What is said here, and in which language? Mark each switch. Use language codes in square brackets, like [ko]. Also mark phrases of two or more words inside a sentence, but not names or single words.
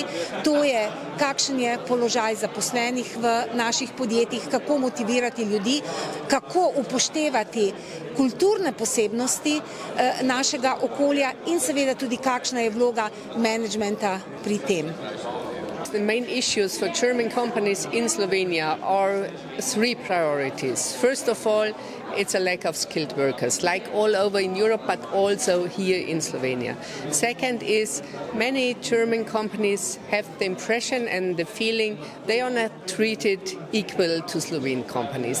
[sl] To je, kakšen je položaj zaposlenih v naših podjetjih, kako motivirati ljudi, kako upoštevati kulturne posebnosti našega okolja in seveda tudi kakšna je vloga menedžmenta pri tem. [en] The main issues for German companies in Slovenia are three priorities. First of all, it's a lack of skilled workers, like all over in Europe, but also here in Slovenia. Second is many German companies have the impression and the feeling they are not treated equal to Slovene companies.